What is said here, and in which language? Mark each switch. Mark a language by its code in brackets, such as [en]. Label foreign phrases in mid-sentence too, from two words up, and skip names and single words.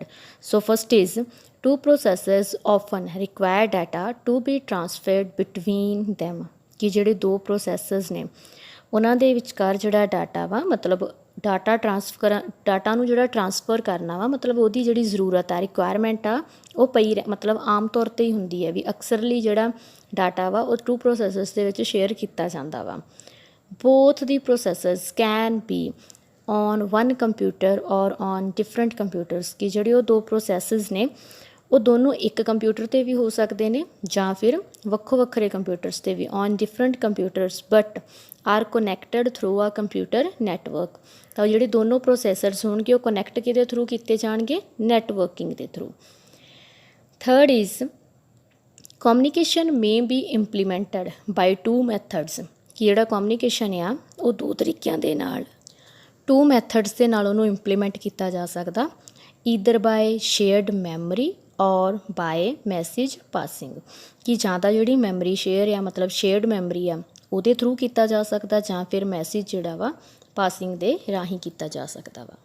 [en] So first is two processors often require data to be transferred between them [pa] ਕਿ ਜਿਹੜੇ ਦੋ ਪ੍ਰੋਸੈਸਰਸ ਨੇ ਉਹਨਾਂ ਦੇ ਵਿਚਕਾਰ ਜਿਹੜਾ ਡਾਟਾ ਵਾ ਮਤਲਬ ਡਾਟਾ ਨੂੰ ਜਿਹੜਾ ਟਰਾਂਸਫਰ ਕਰਨਾ ਵਾ ਮਤਲਬ ਉਹਦੀ ਜਿਹੜੀ ਜ਼ਰੂਰਤ ਆ ਰਿਕੁਆਇਰਮੈਂਟ ਆ ਉਹ ਪਈ ਮਤਲਬ ਆਮ ਤੌਰ 'ਤੇ ਹੀ ਹੁੰਦੀ ਹੈ ਵੀ ਅਕਸਰਲੀ ਜਿਹੜਾ ਡਾਟਾ ਵਾ ਉਹ [en] two processors [pa] ਦੇ ਵਿੱਚ ਸ਼ੇਅਰ ਕੀਤਾ ਜਾਂਦਾ ਵਾ। [en] Both the processors can be on one computer or on different computers [pa] ਕਿ ਜਿਹੜੇ ਉਹ ਦੋ ਪ੍ਰੋਸੈਸਸ ਨੇ ਉਹ ਦੋਨੋਂ ਇੱਕ ਕੰਪਿਊਟਰ 'ਤੇ ਵੀ ਹੋ ਸਕਦੇ ਨੇ ਜਾਂ ਫਿਰ ਵੱਖੋ ਵੱਖਰੇ ਕੰਪਿਊਟਰਸ 'ਤੇ ਵੀ [en] on different computers but are connected through a computer network [pa] ਤਾਂ ਜਿਹੜੇ ਦੋਨੋਂ ਪ੍ਰੋਸੈਸਰਸ ਹੋਣਗੇ ਉਹ ਕਨੈਕਟ ਕਿਹਦੇ ਥਰੂ ਕੀਤੇ ਜਾਣਗੇ ਨੈਟਵਰਕਿੰਗ ਦੇ ਥਰੂ। [en] ਥਰਡ ਇਜ਼ communication may be implemented by two methods [pa] ਕਿ ਜਿਹੜਾ ਕਮਿਊਨੀਕੇਸ਼ਨ ਆ ਉਹ ਦੋ ਤਰੀਕਿਆਂ ਦੇ ਨਾਲ [en] two methods [pa] ਦੇ ਨਾਲ ਉਹਨੂੰ ਇੰਪਲੀਮੈਂਟ ਕੀਤਾ ਜਾ ਸਕਦਾ [en] either by shared memory or by message passing [pa] ਕਿ ਜਾਂ ਤਾਂ ਜਿਹੜੀ ਮੈਮਰੀ ਸ਼ੇਅਰ ਆ ਮਤਲਬ [en] shared memory [pa] ਆ ਉਹਦੇ ਥਰੂ ਕੀਤਾ ਜਾ ਸਕਦਾ ਜਾਂ ਫਿਰ ਮੈਸੇਜ ਜਿਹੜਾ ਵਾ ਪਾਸਿੰਗ ਦੇ ਰਾਹੀਂ ਕੀਤਾ ਜਾ ਸਕਦਾ ਵਾ।